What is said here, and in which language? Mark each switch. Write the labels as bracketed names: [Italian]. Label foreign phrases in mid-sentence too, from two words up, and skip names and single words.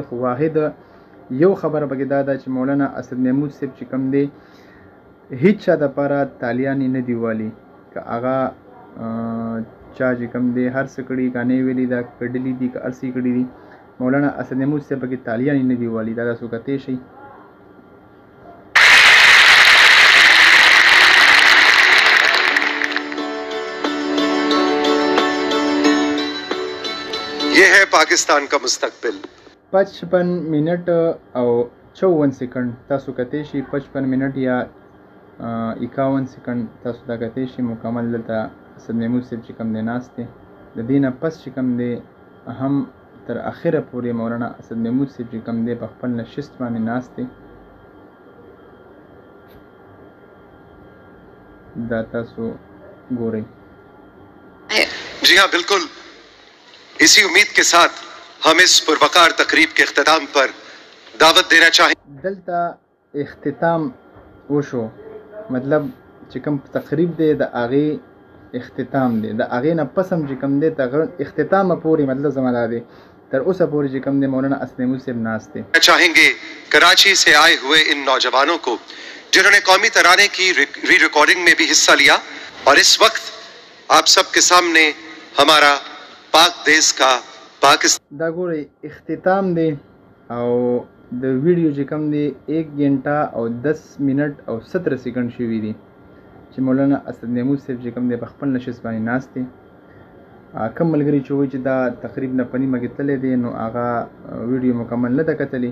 [Pashto] خو واحد یو خبره پکې دا ده چې مولانا اسد محمود صاحب چې کوم دی هیڅ چا دپاره تالیانې نه دي والي، که هغه چا چې کوم دی هر څه کړي، ګانې ویلي ده، کډلي دي، که هر څه کړي دي، مولانا اسد محمود صاحب پکې تالیانې نه دي والي. دا تاسو کتی شئ. [Urdu] یہ ہے پاکستان کا مستقبل. [Pashto] 55 منټ او 54 سکند تاسو کتی شئ. 55 منټ یا 51 سکند تاسو دا کتی شئ. مکمل دلته اسد محمود صاحب چې کوم دی ناست دی. د دې نه پس چې کوم دی هم تر اخره پورې مولانا اسد محمود صاحب چې کوم دی په خپل نشست باندې ناست دی. دا تاسو ګورئ. [Urdu] جی ہاں بالکل، اسی امید کے ساتھ ہم اس پروقار تقریب کے اختتام پر دعوت دینا چاہیں. [Pashto] دلته اختتام وشو، مطلب چې کوم تقریب دی د هغې اختتام دی، د هغې نه پس هم چې کوم دی اختتامه پورې مطلب زما دا دی تر اوسه پورې چې کوم دی مولانا اسد محمود صاحب ناست دی. [Urdu] چاہیں گے کراچی سے آئے ہوئے ان نوجوانوں کو جنہوں نے قومی ترانے کی ری ریکارڈنگ میں بھی حصہ لیا، اور اس وقت آپ سب کے سامنے ہمارا پاک دیش کا پاکستان. [Pashto] دا ګورئ اختتام دی او د ویډیو چې کوم دی 1 घंटा او 10 منټ او 17 سکند شوي دي چې مولانا اسد محمود صاحب چې کوم دی په خپل نشست باندې ناست دی. کم ملګري چې وایي چې دا تقریب نه په نیمه کې تللی دی نو هغه ویډیو مکمل نه ده کتلې.